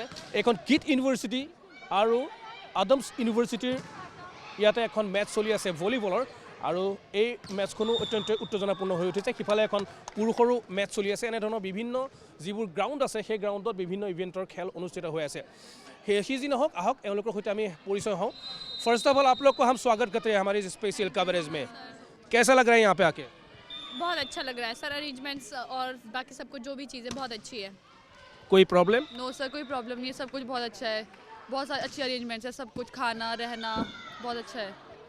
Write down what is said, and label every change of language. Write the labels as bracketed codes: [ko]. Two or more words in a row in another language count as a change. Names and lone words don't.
[as] এইখন কিট ইউনিভাৰ্চিটি আৰু আদমছ ইউনিভাৰ্চিটিৰ ইয়াতে এখন মেটচ চলি আছে ভলীবলৰ, আৰু এই মেটচখনো অত্যন্ত উত্তেজনাপূৰ্ণ হৈ উঠিছে। সিফালে এখন পুৰুষৰো মেটচ চলি আছে। এনেধৰণৰ বিভিন্ন যিবোৰ গ্ৰাউণ্ড আছে সেই গ্ৰাউণ্ডত বিভিন্ন ইভেণ্টৰ খেল অনুষ্ঠিত হৈ আছে। সেই যি নহওক, আহক এওঁলোকৰ সৈতে আমি পৰিচয় হওঁ। [en] first of all [hi] आप लोग को हम स्वागत करते हैं हमारी [en] special coverage [hi] में। कैसा लग रहा है यहाँ पे आके? बहुत अच्छा लग रहा है सर, अरेंजमेंट्स और बाकी सब कुछ जो भी चीज़ें बहुत अच्छी है। कोई प्रॉब्लम? [en] no sir, [hi] कोई प्रॉब्लम नहीं है, सब कुछ बहुत अच्छा है, बहुत सारी अच्छी अरेंजमेंट्स है, सब कुछ खाना रहना बहुत अच्छा है।